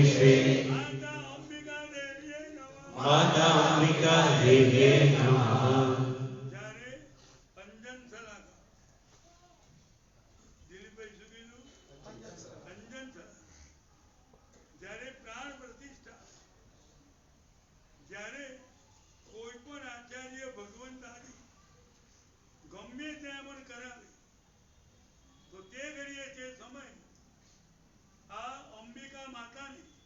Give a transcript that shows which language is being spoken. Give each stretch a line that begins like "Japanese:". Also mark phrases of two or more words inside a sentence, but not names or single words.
Sanskrit: माता अंबिका देवीये नमः माता अंबिका देव्ये नमः
Gujarati: જ્યારે અંજન સલાકા દિલીપભાઈ શું કીધું અંજન સલાકા જ્યારે પ્રાણ પ્રતિષ્ઠા જ્યારે કોઈ પણ આચાર્ય ભગવંત આદિ ગમે ત્યાં પણ કરાવે તો તે ઘડીએ તે સમય આ અંબિકા માતાને